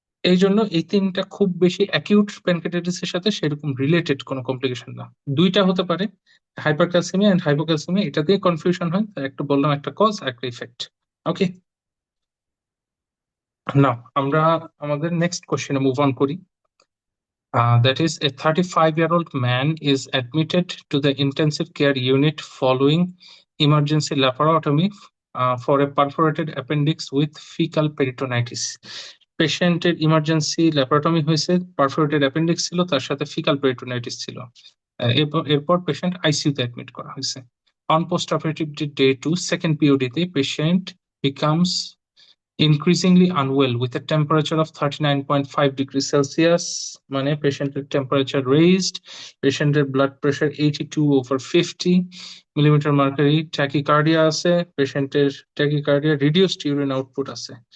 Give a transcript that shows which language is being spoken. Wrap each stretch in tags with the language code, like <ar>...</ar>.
<bn>এই জন্য এই তিনটা খুব বেশি অ্যাকিউট প্যানক্রিয়াটাইটিস এর সাথে সেরকম রিলেটেড কোনো কমপ্লিকেশন না। দুইটা হতে পারে, হাইপারক্যালসিমিয়া এন্ড হাইপোক্যালসিমিয়া, এটা দিয়ে কনফিউশন হয়, তাই একটা বললাম, একটা কজ একটা ইফেক্ট। ওকে, নাও আমরা আমাদের নেক্সট কোশ্চেনে মুভ অন করি।</bn> <en>That is, a 35-year-old man is admitted to the intensive care unit following emergency laparotomy for a perforated appendix with fecal peritonitis.</en> <bn>পেশেন্টের ইমার্জেন্সি ল্যাপারোটমি হয়েছে, পারফোরেটেড অ্যাপেন্ডিক্স ছিল, তার সাথে ফিকাল পেরিটোনাইটিস ছিল। এরপর patient আইসিইউতে admit করা হয়েছে। On post operative day 2 second পিওডিতে patient</bn> <en>becomes increasingly unwell with a temperature of 39.5 degrees Celsius,</en> <bn>মানে পেশেন্টের টেম্পারেচার রেইজড, পেশেন্টের blood pressure 82/50 millimetre mercury, tachycardia আছে, পেশেন্টের ট্যাকিকার্ডিয়া, রিডিউসড ইউরিন আউটপুট আছে।</bn>